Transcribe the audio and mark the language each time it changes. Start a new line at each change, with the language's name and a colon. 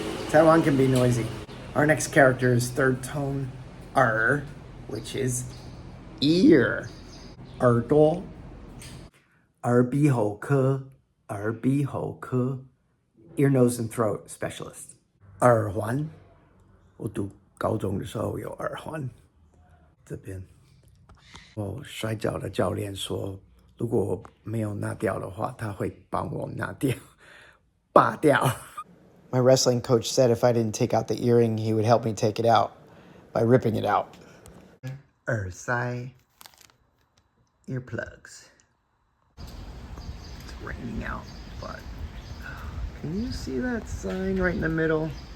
English: Taiwan can be noisy. Our next character is third tone which is ear.
Chinese: 耳朵.耳鼻喉科. 耳鼻喉科.
English: Ear, nose, and throat specialist.
Chinese: 耳环. 我读高中的时候有耳环。这边。我摔跤的教练说，如果我没有拿掉的话，他会帮我拿掉，拔掉。
English: My wrestling coach said if I didn't take out the earring, he would help me take it out by ripping it out.
Chinese: 耳塞 earplugs.
English: It's raining out, but can you see that sign right in the middle?